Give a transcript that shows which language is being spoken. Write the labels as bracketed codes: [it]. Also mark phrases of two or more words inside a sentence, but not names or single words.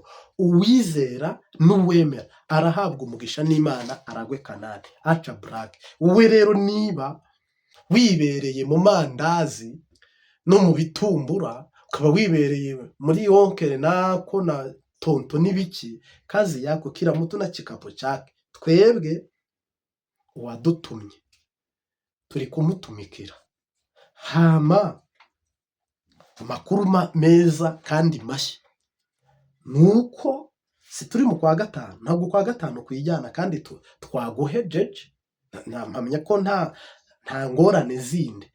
[rw] Uwizera n'uwemera arahabwa umugisha n'Imana, aragwe Kanani, aca burake. Wowe rero niba wibereye mu mandazi no mu bitumbura, ukaba wibereye muri yonkere nako na tonto n'ibiki, [sw] kazi yako kila mtu na kikapo chake. [rw] Twebwe wadutumye turi kumutumikira. Hama amakuru meza kandi mashya nuko si turi mu kwa gatanu, ntabwo kwa gatanu kwijyana, kandi twaguhejeje, mpamya ko nta ngorane zindi.